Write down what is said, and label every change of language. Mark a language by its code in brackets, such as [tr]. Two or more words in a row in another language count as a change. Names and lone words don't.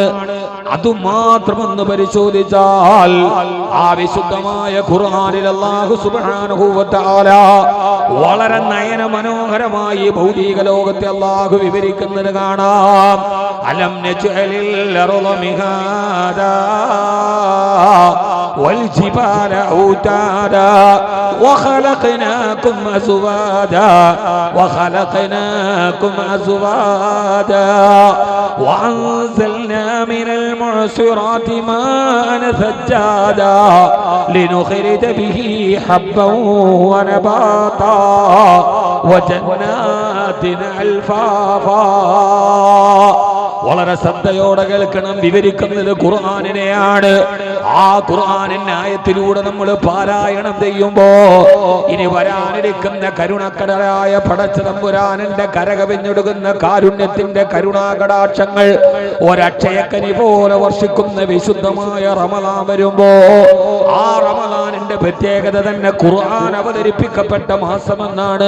[ml] അതുമാത്രമൊന്ന് പരിശോധിച്ചാൽ ആ വിശുദ്ധമായ ഖുർആനിൽ [ar] الله سبحانه وتعالى [ml] വളരെ നയന മനോഹരമായി ഭൗതിക ലോകത്തെ അല്ലാഹു വിവരിക്കുന്നത് കാണാം. [ar] ألم نجعل الأرض مهادا والجبال أوتادا وخلقناكم أزواجا وأنزلنا من المعصرات ماء ثجاجا لنخرج به حبا ونباتا وجنات ألفافا. [ml] വളരെ ശ്രദ്ധയോടെ കേൾക്കണം. വിവരിക്കുന്നത് ഖുർആനിനെയാണ്. ആ ഖുർആനിന്റെ ആയത്തിലൂടെ നമ്മൾ പാരായണം ചെയ്യുമ്പോ ഇനി വരാനിരിക്കുന്ന കരുണക്കടലായ പടച്ച തമ്പുരാനിന്റെ കരകവിഞ്ഞൊടുക്കുന്ന കാരുണ്യത്തിന്റെ കരുണാകടാക്ഷങ്ങൾ ഒരക്ഷയക്കനി പോലെ വർഷിക്കുന്ന വിശുദ്ധമായ റമളാൻ വരുമ്പോ ആ റമളാനിന്റെ പ്രത്യേകത തന്നെ ഖുർആൻ അവതരിപ്പിക്കപ്പെട്ട മാസമെന്നാണ്.